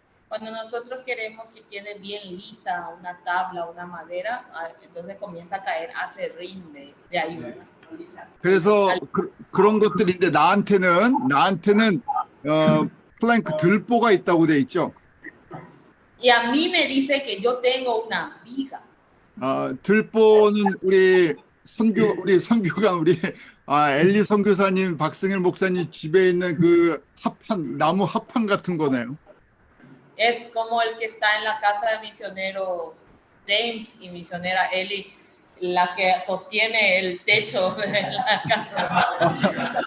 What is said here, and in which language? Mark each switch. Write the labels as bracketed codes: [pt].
[es] Cuando nosotros queremos que quede bien lisa una tabla, una madera, entonces comienza a caer acerrín de ahí, ¿verdad? [ko] 그래서 그런 것들인데 나한테는 플랭크 들보가 있다고 돼 있죠. [es] Y a mí me dice que yo tengo una viga. [ko] 들보는 우리 선교관 엘리 선교사님, 박승일 목사님 집에 있는 그 나무 합판 같은 거네요. [es] Es como el que está en la casa de misionero James y misionera Ellie, la que sostiene el techo de la casa.